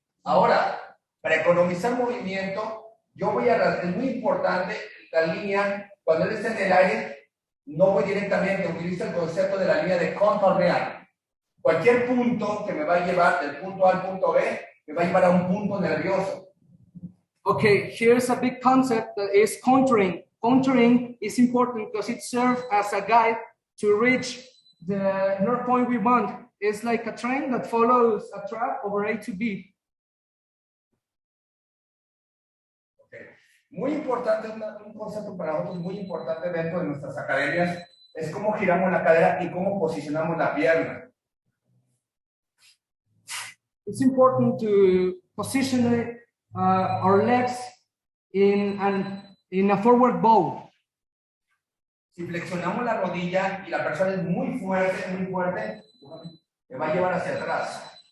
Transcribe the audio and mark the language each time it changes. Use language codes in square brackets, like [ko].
[es] Ahora, para economizar movimiento, yo voy a, es muy importante la línea, cuando él está en el aire, no voy directamente, utilizo el concepto de la línea de contour real. Cualquier punto que me va a llevar del punto A al punto B, me va a llevar a un punto nervioso. [en] Okay, here's a big concept that is contouring. Contouring is important because it serves as a guide to reach the nerve point we want. It's like a train that follows a track over A to B. [es] Muy importante, un concepto para nosotros muy importante dentro de nuestras academias es cómo giramos la cadera y cómo posicionamos la pierna. [en] It's important to position our legs in a forward bow. [es] Si flexionamos la rodilla y la persona es muy fuerte, me va a llevar hacia atrás.